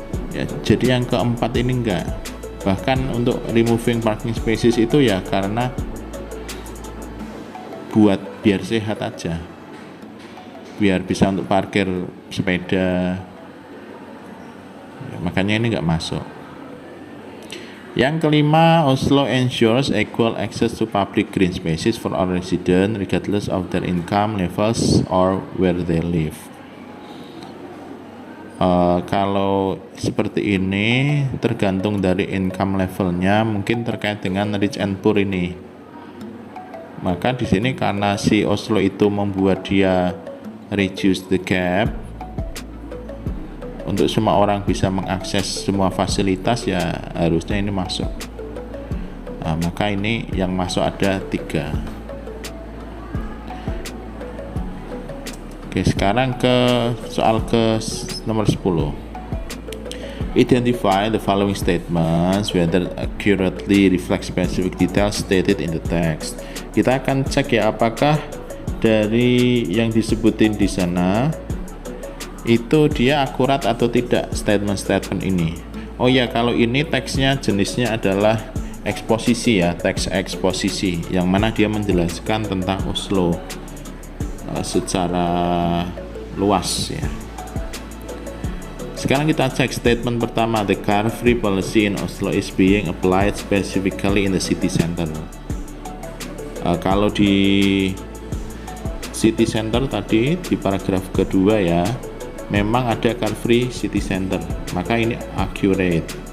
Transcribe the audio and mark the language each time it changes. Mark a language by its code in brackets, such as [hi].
[id] Ya, jadi yang keempat ini enggak. Bahkan untuk [en] removing parking spaces [id] itu ya karena buat biar sehat aja, biar bisa untuk parkir sepeda ya, makanya ini nggak masuk. Yang kelima, [en] Oslo ensures equal access to public green spaces for all residents regardless of their income levels or where they live. [id] Kalau seperti ini tergantung dari income levelnya, mungkin terkait dengan [en] rich and poor [id] ini. Maka di sini karena si Oslo itu membuat dia [en] reduce the gap [id] untuk semua orang bisa mengakses semua fasilitas, ya harusnya ini masuk. Nah, maka ini yang masuk ada 3. Oke, sekarang ke soal ke nomor 10. [en] Identify the following statements whether accurately reflect specific details stated in the text. [id] Kita akan cek ya apakah dari yang disebutin di sana itu dia akurat atau tidak statement-statement ini. Oh ya, kalau ini teksnya jenisnya adalah eksposisi ya, teks eksposisi yang mana dia menjelaskan tentang Oslo secara luas ya. Sekarang kita cek statement pertama, [en] the car-free policy in Oslo is being applied specifically in the city center. [id] Kalau di city center tadi di paragraf kedua ya, memang ada car-free city center, maka ini accurate.